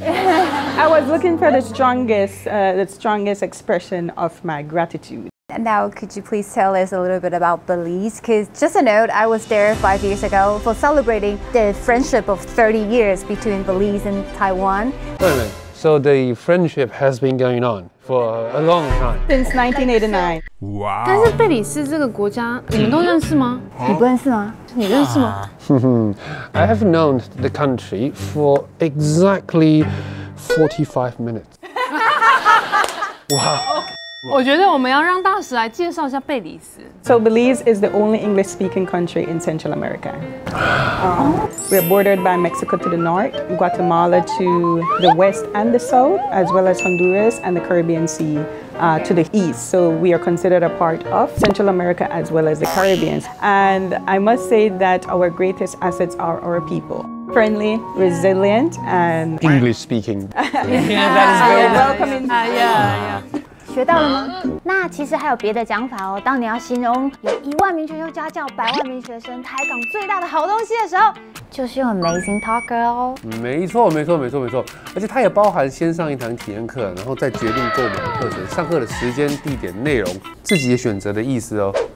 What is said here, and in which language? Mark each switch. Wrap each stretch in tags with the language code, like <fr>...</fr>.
<en>I was looking for the strongest expression of my gratitude. And now, could you please tell us a little bit about Belize? Because just a note, I was there 5 years ago for celebrating the friendship of 30 years between Belize and Taiwan. Wait a minute. So the friendship has been going on for a long time. Since 1989. Wow.</en> <zh>但是贝里斯这个国家，你们都认识吗？你不认识吗？你认识吗？</zh> <en>I have known the country for exactly 45 minutes. Wow.</en> <zh>我觉得我们要让大使来介绍一下贝里斯。</zh> <en>So Belize is the only English-speaking country in Central America. We're bordered by Mexico to the north, Guatemala to the west and the south, as well as Honduras and the Caribbean Sea to the east. So we are considered a part of Central America as well as the Caribbean. And I must say that our greatest assets are our people. Friendly, resilient, and English speaking. yeah, that is very welcoming. Yeah.</en> <zh>学到了吗？那其实还有别的讲法哦。当你要形容有1万名全球家教、100万名学生、台港最大的好东西的时候，就是用 AmazingTalker 哦。没错。而且它也包含先上一堂体验课，然后再决定购买课程、上课的时间、地点、内容，自己也选择的意思哦。</zh>